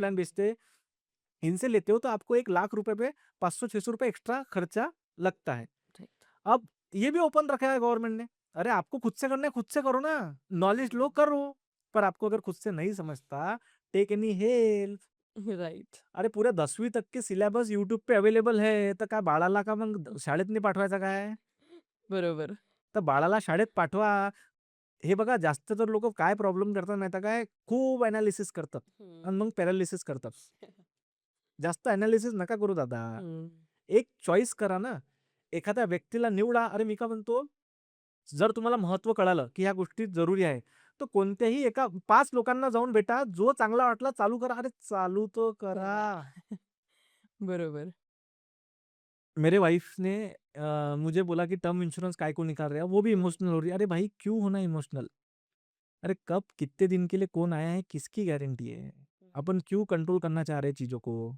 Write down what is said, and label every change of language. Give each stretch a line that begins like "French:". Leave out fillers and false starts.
Hindi: Plan बेचते हैं। इनसे लेते हो तो आपको 1 लाख रुपए पे 500-600 रुपए एक्स्ट्रा खर्चा लगता है।
English: Right.
Hindi: अब ये भी ओपन रखा है गवर्नमेंट ने, अरे आपको खुद से करना है खुद से करो ना, नॉलेज लो करो। पर आपको अगर खुद से नहीं समझता,
English: Take any help. Right,
Marathi: अरे पुऱ्या 10वी तक के सिलेबस युट्यूब पे अवेलेबल आहे. तर काय बाळाला का मग शाळेत नाही पाठवायचा काय? बरोबर. तर बाळाला शाळेत पाठवा. हे बघा जास्त तर लोकं काय प्रॉब्लेम करतात माहिती आहे काय? खूप एनालिसिस करतात हं, आणि मग पॅरालिसिस करतात. जास्त एनालिसिस नका करू दादा. हं, एक चॉईस करा ना. एखाद्या व्यक्तीला निवडा. अरे मी काय म्हणतो, जर तुम्हाला महत्त्व कळालं, की ह्या गोष्टी जरुरी आहे, तर कोणत्याही एका 5 लोकांना जाऊन भेटा. जो चांगला वाटला चालू करा. अरे चालू तो करा. करा. बरोबर.
Hindi: मेरे वाइफ ने मुझे बोला कि टर्म इंश्योरेंस काय को निकाल रहे हो, वो भी हुँ, इमोशनल हो रही है। अरे भाई क्यों होना इमोशनल? अरे कब कितने दिन के लिए कौन आया है, किसकी गारंटी है? हुँ, अपन क्यों कंट्रोल करना चाह रहे हैं चीजों को?